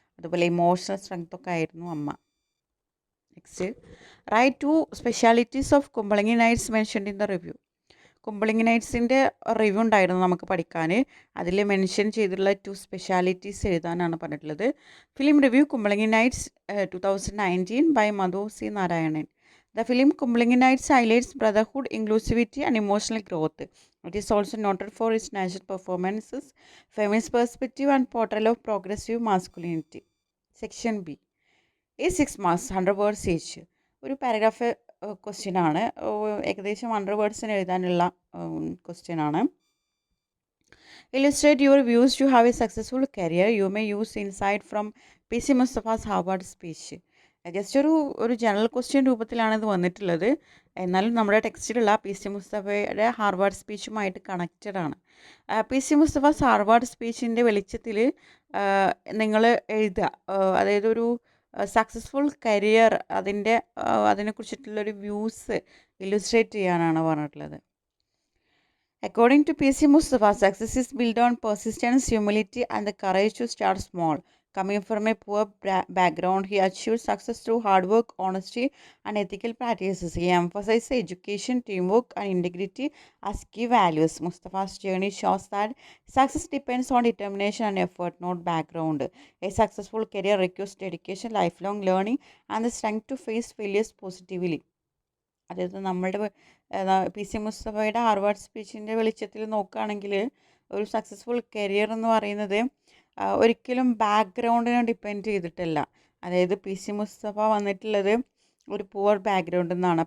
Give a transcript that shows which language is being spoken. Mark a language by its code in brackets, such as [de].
[ml] അതുപോലെ ഇമോഷണൽ സ്ട്രെങ്ത്തൊക്കെ ആയിരുന്നു അമ്മ. [en] Next, write 2 specialities of Kumbalangi Nights mentioned in the review. [ml] Kumbalangi നൈറ്റ്സിൻ്റെ review ഉണ്ടായിരുന്നു നമുക്ക് പഠിക്കാൻ. അതിൽ മെൻഷൻ ചെയ്തിട്ടുള്ള 2 സ്പെഷ്യാലിറ്റീസ് എഴുതാനാണ് പറഞ്ഞിട്ടുള്ളത്. [en] Film review Kumbalangi Nights 2019 by Madhu C Narayanan. The film Kumbhalangi Nights highlights brotherhood, inclusivity, and emotional growth. It is also noted for its natural performances, feminist perspective, and portrayal of progressive masculinity. Section B. A 6 marks, 100 words each. [ml] ഒരു paragraph question ആണ്, ഏകദേശം 100 വേർഡ്സിന് എഴുതാനുള്ള question ആണ്. [en] Illustrate your views to have a successful career. You may use insight from PC Mustafa's Harvard speech. [ml] Just ഒരു general question രൂപത്തിലാണ് ഇത് വന്നിട്ടുള്ളത്. എന്നാലും നമ്മുടെ ടെക്സ്റ്റിലുള്ള PC മുസ്തഫയുടെ ഹാർവാർഡ് സ്പീച്ചുമായിട്ട് കണക്റ്റഡ് ആണ്. PC മുസ്തഫാസ് ഹാർവാർഡ് സ്പീച്ചിൻ്റെ വെളിച്ചത്തിൽ നിങ്ങൾ എഴുതുക, അതായത് ഒരു സക്സസ്ഫുൾ കരിയർ അതിനെക്കുറിച്ചിട്ടുള്ളൊരു വ്യൂസ് ഇല്ലുസ്ട്രേറ്റ് ചെയ്യാനാണ് പറഞ്ഞിട്ടുള്ളത്. [en] According to PC Mustafa, success is built on persistence, humility, and the courage to start small. Coming from a poor background, he achieved success through hard work, honesty, and ethical practices. He emphasized education, teamwork, and integrity as key values. Mustafa's journey shows that success depends on determination and effort, not background. A successful career requires dedication, lifelong learning, and the strength to face failures positively. [ml] അതായത് നമ്മളുടെ P C മുസ്തഫയുടെ Harvard സ്പീച്ചിൻ്റെ വെളിച്ചത്തിൽ നോക്കുകയാണെങ്കിൽ ഒരു successful career എന്ന് പറയുന്നത് ഒരിക്കലും ബാക്ക്ഗ്രൗണ്ടിനെ depend ചെയ്തിട്ടല്ല. അതായത് P C Mustafa വന്നിട്ടുള്ളത് ഒരു പുവർ ബാക്ക്ഗ്രൗണ്ടിൽ നിന്നാണ്.